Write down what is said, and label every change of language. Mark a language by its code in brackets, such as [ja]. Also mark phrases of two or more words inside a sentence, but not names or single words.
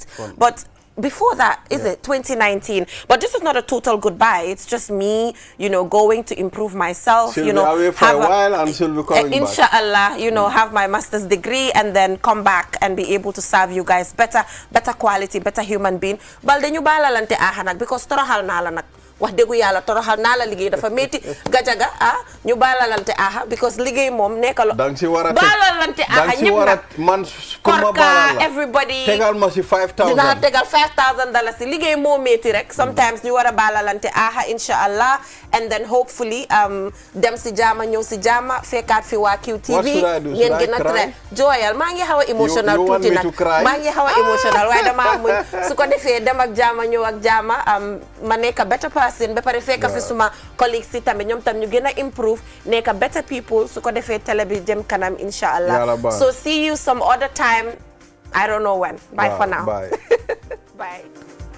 [en] But before that, is it 2019? But this is not a total goodbye. It's just me, you know, going to improve myself. She'll you know, be away for a while and she'll be coming back. Inshallah, you know, have my master's degree and then come back and be able to serve you guys better quality, better human being. [wo] Balde ñu balalante ahanak because toroxal na la nak. Wax dëggu yàlla toroxal naa la liggéey dafa métti gajaga ñu baalalante aha because liggéey moom nekk la baalalante aha ñëpp nag korka everybody tegal ma si 5,000 dinaa tegal $5,000 si liggéey moo métti rek sometimes ñu war a baalalante aha inshallah [en] and then hopefully [wo] dem si jaama ñëw si jaama fekkaat fi waa QTV ngeen gën a train jooyal maa ngi xaw a emotional tuuti nag maa ngi xaw a emotional waaye dama muñ su ko defee dem ak jaama ñëw ak jaama ma nekk [en] better person [wo] ba pare fekk fi suma colleagues si tamit ñoom tam ñu gën a improve nekk [en] better people [wo] su ko defee télé bi jëm kanam inshallah [en] so see you some other time I don't know when bye for now bye bye